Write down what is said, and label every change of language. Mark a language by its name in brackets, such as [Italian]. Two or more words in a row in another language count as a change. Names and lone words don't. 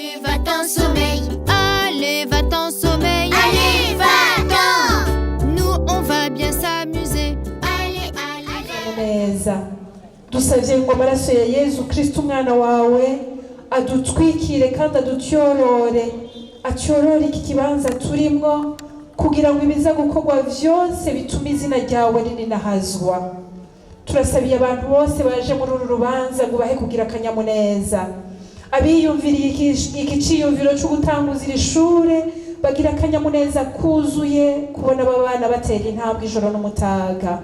[French] va-t'en sommeil. Allez, va-t'en sommeil. Allez, va-t'en. Nous, on va bien s'amuser. Allez, allez, [Rundi] neza dusabye ngo amaraso ya Yezu Kristo umwana wawe adutwikire kandi adutyorore atyorore iki kibanza turimo kugira ngo ibiza gukorwa byose bituma izina ryawe rininahazwa. Turasabiye abantu bose baje muri uru rubanza ngo bahe kugira akanyamuneza, abiyumviriye iki ciyumviro cyo gutanguza iri shure bagira akanyamuneza kuzuye kubona aba bana batera intambwe ijoro n'umutaga.